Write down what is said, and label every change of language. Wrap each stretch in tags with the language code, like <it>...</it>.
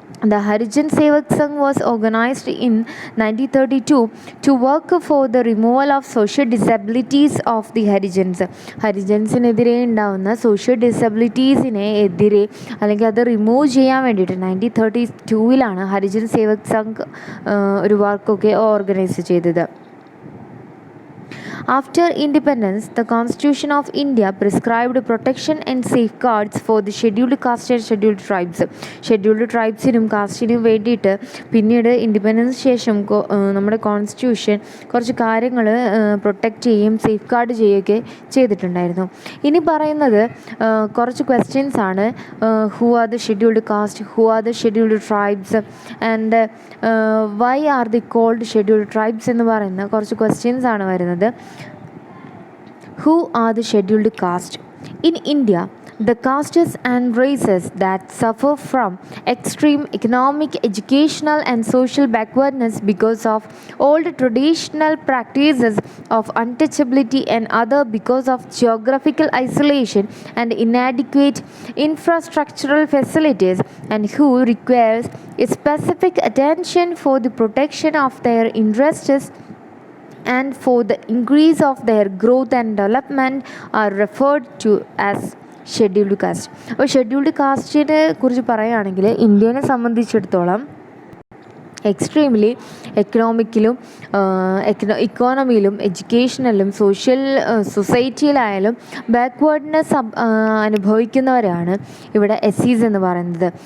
<en>The Harijan Sevak Sangh was organized in 1932 to work for the removal of social disabilities of the Harijans.</en> <ml>ഹരിജൻസിനെതിരെ ഉണ്ടാകുന്ന social ഡിസബിലിറ്റീസിനെ എതിരെ അല്ലെങ്കിൽ അത് remove ചെയ്യാൻ വേണ്ടിയിട്ട് 1932 ഹരിജൻ സേവക് സംഘ് ഒരു വർക്കൊക്കെ ഓർഗനൈസ് ചെയ്തത്.</ml> <en>After independence, the Constitution of India prescribed protection and safeguards for the scheduled caste and scheduled tribes.</en> <ml>Scheduled ട്രൈബ്സിനും കാസ്റ്റിനും വേണ്ടിയിട്ട് പിന്നീട് ഇൻഡിപെൻഡൻസ് ശേഷം നമ്മുടെ കോൺസ്റ്റിറ്റ്യൂഷൻ കുറച്ച് കാര്യങ്ങൾ പ്രൊട്ടക്റ്റ് ചെയ്യുകയും സേഫ് ഗാർഡ് ചെയ്യുകയൊക്കെ ചെയ്തിട്ടുണ്ടായിരുന്നു. ഇനി പറയുന്നത് കുറച്ച് ക്വസ്റ്റ്യൻസ് ആണ്.</ml> <en>who are the scheduled caste, who are the scheduled tribes and why are the called scheduled tribes</en> <ml>എന്ന് പറയുന്ന കുറച്ച് ക്വസ്റ്റ്യൻസ് ആണ് വരുന്നത്.</ml> <en>Who are the scheduled caste? In India, the castes and races that suffer from extreme economic, educational, and social backwardness because of old traditional practices of untouchability and other because of geographical isolation and inadequate infrastructural facilities, and who requires specific attention for the protection of their interests and for the increase of their growth and development are referred to as scheduled caste.</en> <ml>അപ്പോൾ scheduled കാസ്റ്റിനെ കുറിച്ച് പറയുകയാണെങ്കിൽ ഇന്ത്യനെ സംബന്ധിച്ചിടത്തോളം extremely എക്കണോമിക്കിലും ഇക്കോണമിയിലും എഡ്യൂക്കേഷനിലും സൊസൈറ്റിയിലായാലും backwardness അനുഭവിക്കുന്നവരാണ് ഇവിടെ S എന്ന് പറയുന്നത്.</ml>